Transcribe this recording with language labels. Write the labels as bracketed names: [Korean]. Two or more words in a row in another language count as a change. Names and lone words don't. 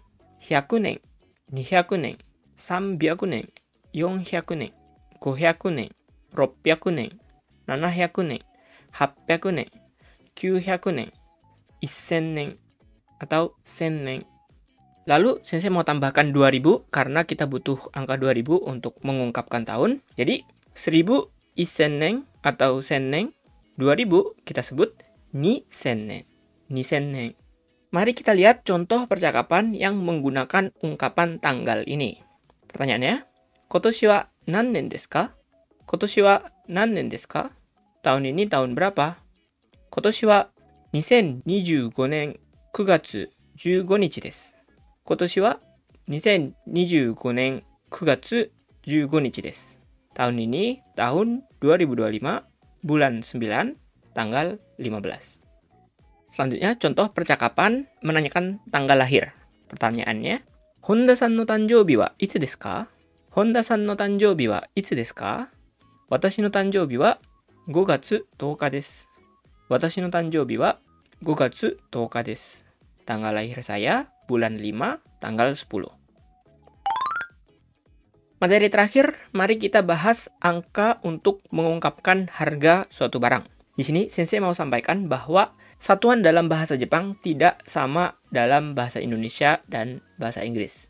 [Indonesian] 100 年、200年、300年、400年、500年、600年、700年、800年、900年、1000年 atau 1000 年, Lalu Sensei mau tambahkan 2000 karena kita butuh angka 2000 untuk mengungkapkan tahun. Jadi 1000 isen atau senneng, 2000 kita sebut [Japanese] 二千年. [Indonesian] Mari kita lihat contoh percakapan yang menggunakan ungkapan tanggal ini. Pertanyaannya, [Japanese] 今年は何年ですか? 今年は何年ですか? [Indonesian] Tahun ini tahun berapa? [Japanese] 今年は 2025年9月15日です。今年は2025年9月15日です。 [Indonesian] Tahun ini tahun 2025 bulan 9 tanggal 15. Selanjutnya contoh percakapan menanyakan tanggal lahir. Pertanyaannya, [Japanese] 本田さんの誕生日はいつですか? 本田さんの誕生日はいつですか? 私の誕生日は 5月10日です。私の誕生日は 5月10日です。 [Indonesian] Tanggal lahir saya bulan 5 tanggal 10. Materi terakhir, mari kita bahas angka untuk mengungkapkan harga suatu barang. Di sini Sensei mau sampaikan bahwa satuan dalam bahasa Jepang tidak sama dalam bahasa Indonesia dan bahasa Inggris.